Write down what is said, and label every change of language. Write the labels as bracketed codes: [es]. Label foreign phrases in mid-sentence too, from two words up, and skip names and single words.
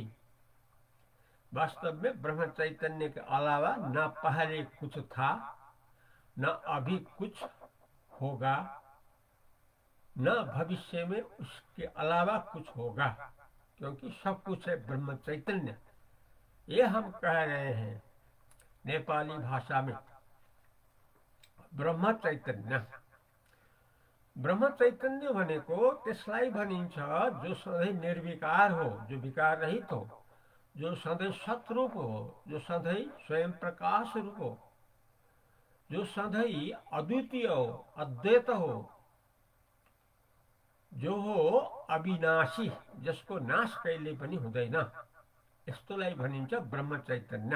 [hi] वास्तव में ब्रह्म चैतन्य के अलावा न पहले कुछ था, न अभी कुछ होगा, न भविष्य में उसके अलावा कुछ होगा, क्योंकि सब कुछ है ब्रह्म चैतन्य। ये हम कह रहे हैं नेपाली भाषा में ब्रह्म चैतन्य। [ne] ब्रह्म चैतन्य भनेको त्यसलाई भनिन्छ जो सधैँ निर्विकार हो, जो विकार रहित हो, जो सधैँ सतरूप हो, जो सधैँ स्वयं प्रकाश रूप हो, जो सधैँ अद्वितीय हो, अद्वैत हो, जो हो अविनाशी, जसको नाश कहिले पनि हुँदैन, यस्तोलाई भनिन्छ ब्रह्म चैतन्य।